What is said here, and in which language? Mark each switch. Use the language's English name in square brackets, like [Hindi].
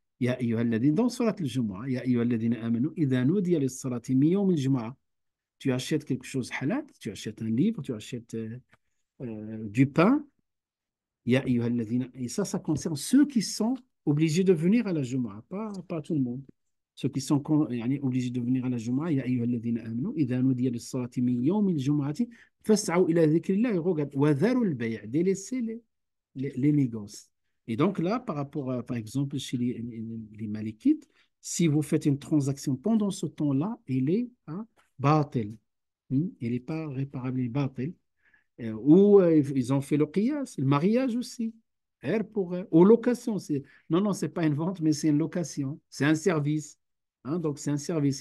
[Arabic] يا أيها الذين [French] dans surat al-Jumu'ah [Arabic] يا أيها الذين آمنوا إذا نودي للصلاة من يوم الجمعة [French] tu achètes quelque chose halal, tu achètes un livre, tu achètes du pain, [Arabic] يا أيها الذين [French] et ça concerne ceux qui sont obligés de venir à la Jumu'ah, pas tout le monde. ceux qui sont obligés de venir à la Jumu'ah, [Arabic] يا أيها الذين آمنوا إذا نودي للصلاة من يوم الجمعة فاسعوا إلى ذكر الله [French] et regarde [Arabic] وذروا البيع [French] délaissez les négoces. Et donc là, par rapport à, par exemple, chez les Malikites, si vous faites une transaction pendant ce temps-là, elle est batil. Elle n'est pas réparable, elle est batil. Ou ils ont fait le qiyas, le mariage aussi. Ou location. Non, non, c'est pas une vente, mais c'est une location. C'est un service. Donc, c'est un service.